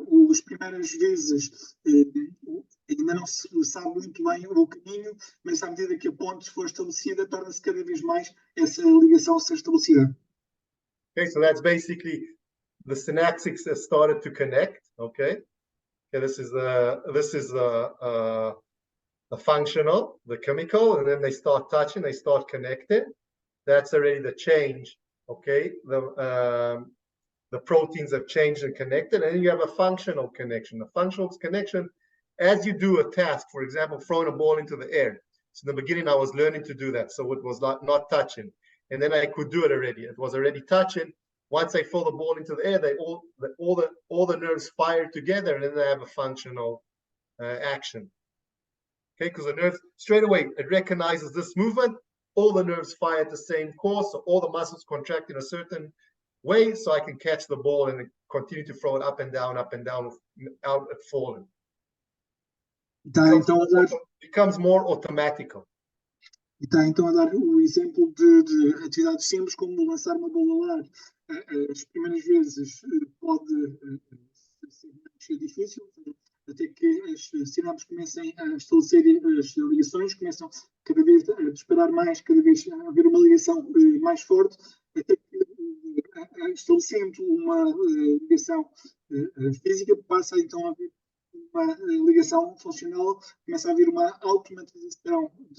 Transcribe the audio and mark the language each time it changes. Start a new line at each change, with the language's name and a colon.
Portuguese: as primeiras vezes ainda não se sabe muito bem o caminho, mas à medida que a ponte for estabelecida, torna-se cada vez mais essa ligação a ser estabelecida.
English: Okay, so that's basically the synapses have started to connect. Okay, this is the functional, the chemical, and then they start touching, they start connecting. That's already the change. Okay, the proteins have changed and connected, and then you have a functional connection. The functional connection, as you do a task, for example, throwing a ball into the air. So in the beginning, I was learning to do that, so it was not touching, and then I could do it already. It was already touching. Once I throw the ball into the air, all the nerves fire together, and then they have a functional action. Okay, because the nerves straight away it recognizes this movement. All the nerves fire at the same course, so all the muscles contract in a certain way, so I can catch the ball and continue to throw it up and down, out at falling. Becomes more automatical.
Portuguese: E está então a dar o exemplo de atividades simples, como lançar uma bola ao ar. As primeiras vezes pode ser mais difícil, até que as sinapses comecem a estabelecer as ligações, começam cada vez a disparar mais, cada vez a haver uma ligação mais forte, até que estabelecendo uma ligação física, passa então a haver uma ligação funcional, começa a haver uma automatização